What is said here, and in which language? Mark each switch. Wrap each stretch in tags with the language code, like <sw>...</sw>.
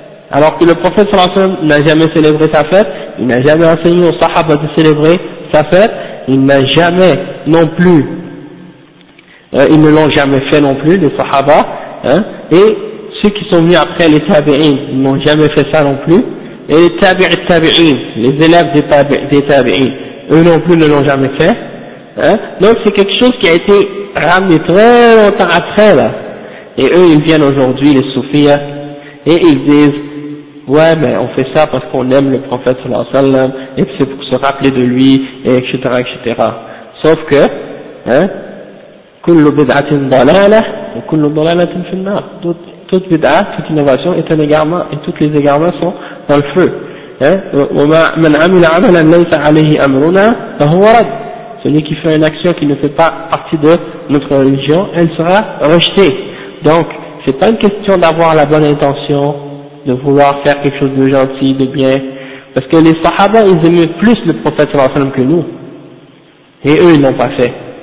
<fr>Alors que le prophète sallallahu alayhi wa sallam n'a jamais célébré sa fête, il n'a jamais enseigné aux sahabas de célébrer sa fête, il n'a jamais non plus, ils ne l'ont jamais fait non plus, les sahabas, hein, et ceux qui sont venus après les tabi'in, ils n'ont jamais fait ça non plus, et les tabi'in, les élèves des tabi'in, eux non plus ne l'ont jamais fait, hein. Donc c'est quelque chose qui a été ramené très longtemps après, là. Et eux, ils viennent aujourd'hui, les soufis, et ils disent, ouais, mais on fait ça parce qu'on aime le prophète sallallahu alayhi wa sallam, et que c'est pour se rappeler de lui, et etc., etc. Sauf que, hein,</fr> <ar>كل بدعة ضلالة وكل ضلالة في النار.</ar> <fr>Toute bid'a, toute innovation est un égarement et toutes les égarements sont dans le feu.</fr> <ar>ومن عمل عملا ليس عليه أمرنا فهو رد.</ar> <fr>Celui qui fait une action qui ne fait pas partie de notre religion, elle sera rejetée. Donc, c'est pas une question d'avoir la bonne intention, de vouloir faire quelque chose de gentil, de bien. Parce que les Sahaba, ils aimaient plus le Prophète sallallahu alayhi wa sallam que nous. Et eux, ils l'ont pas fait.</fr>